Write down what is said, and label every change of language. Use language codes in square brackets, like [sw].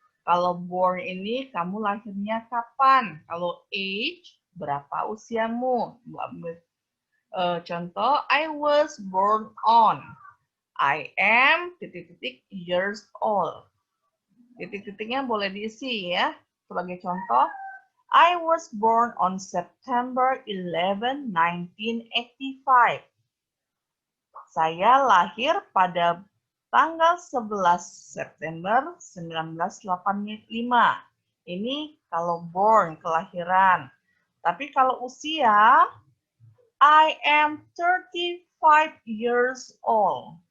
[id] Kalau born ini kamu lahirnya kapan? Kalau age, berapa usiamu? Contoh, [en] I was born on. I am years old. [id] Titik-titiknya boleh diisi ya. Sebagai contoh, [en] I was born on September 11, 1985. [id] Saya lahir pada tanggal 11 September 1985. Ini kalau born, kelahiran. Tapi kalau usia, [en] I am 35 years old.